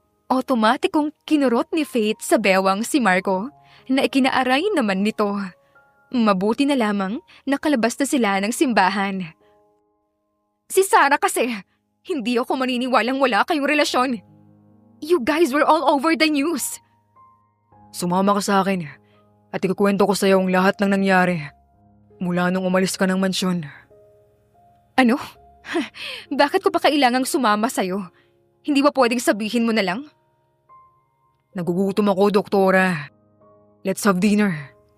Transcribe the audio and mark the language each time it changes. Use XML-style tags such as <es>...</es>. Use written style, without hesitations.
<tl>Otomatikong kinurot ni Faith sa bewang si Marco na ikinaaray naman nito. Mabuti na lamang nakalabas na sila ng simbahan. Si Sara kasi, hindi ako maniniwalang wala kayong relasyon.</tl> <en>You guys were all over the news.</en> <tl>Sumama ka sa akin at ikukwento ko sa'yo ang lahat ng nangyari mula nung umalis ka ng mansyon. Ano? Bakit ko pa kailangang sumama sa'yo? Hindi ba pwedeng sabihin mo na lang? Nagugutom ako, doktora.</tl> <en>Let's have dinner.</en>